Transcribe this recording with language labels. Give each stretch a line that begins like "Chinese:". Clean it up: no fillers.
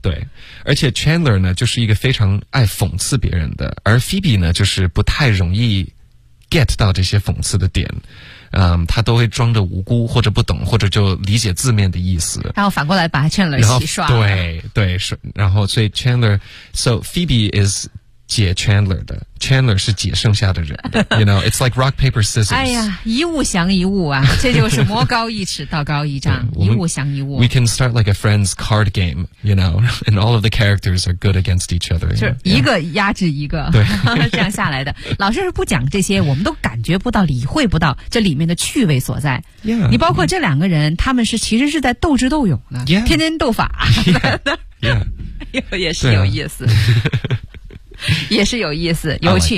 Chinese: 对，而且 Chandler 呢就是一个非常爱讽刺别人的，而 Phoebe 呢就是不太容易 get 到这些讽刺的点，他都会装着无辜或者不懂或者就理解字面的意思，然后反过来把 Chandler 洗刷了，对对，然后所以 Chandler，
English: so Phoebe is
Chinese: 解 Chandler 的 ，Chandler 是解剩下的人的，
English: You know, it's like rock paper scissors。
Chinese: 哎呀，一物降一物啊，这就是魔高一尺，道高一丈，一物降一物。
English: We can start like a Friends card game, you know, and all of the characters are good against each other。
Chinese: 就一个压制一个，对、 yeah. ，这样下来的。老师是不讲这些，我们都感觉不到、理会不到这里面的趣味所在。
English: Yeah,
Chinese: 你包括这两个人， yeah. 他们是其实是在斗智斗勇的，
English: yeah.
Chinese: 天天斗法。
English: Yeah,
Chinese: 也是有意思。也是有意思有趣、